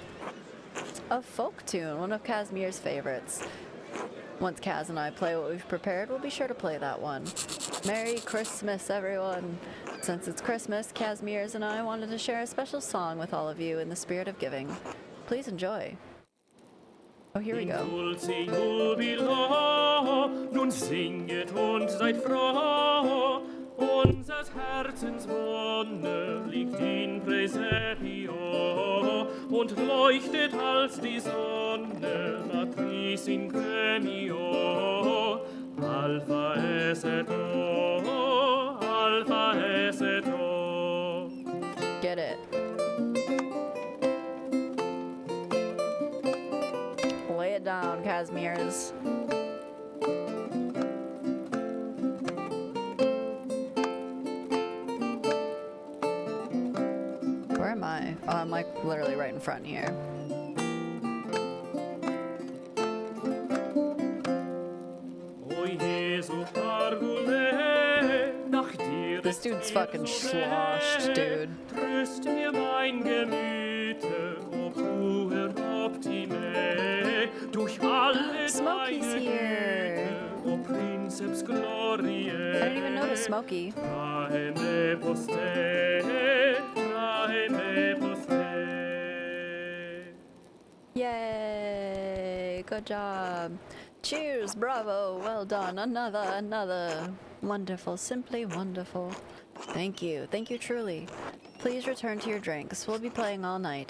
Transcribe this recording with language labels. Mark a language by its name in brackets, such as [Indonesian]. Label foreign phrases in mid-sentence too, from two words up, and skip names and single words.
[English] A folk tune, one of Casimir's favorites. Once Kaz and I play what we've prepared, we'll be sure to play that one. Merry Christmas, everyone! Since it's Christmas, Casimir's and I wanted to share a special song with all of you in the spirit of giving. Please enjoy. Oh, here we go. [Latin] Dulce jubilo, [German] nun singet und seid froh. Unsers Herzens Wonne liegt [Latin] in Praesepio [German] und leuchtet als die Sonne, [Latin] Matris in Gremio. Alpha es et O, Alpha es et O. [English] Get it. Lay it down, Casimir's. Where am I? Oh, I'm like literally right in front here. This dude's fucking sloshed, dude. [German] Tröst mir mein Gemüte, [Latin] o puer optime, [German] durch alle [English] Smokey's [German] deine [English] here. [German] Güte, [Latin] o princeps gloriae. [English] I didn't even notice Smokey. Trae me poste, trae me poste. Yay! Good job. Cheers, bravo, well done. Another. Wonderful, simply wonderful. Thank you truly. Please return to your drinks. We'll be playing all night.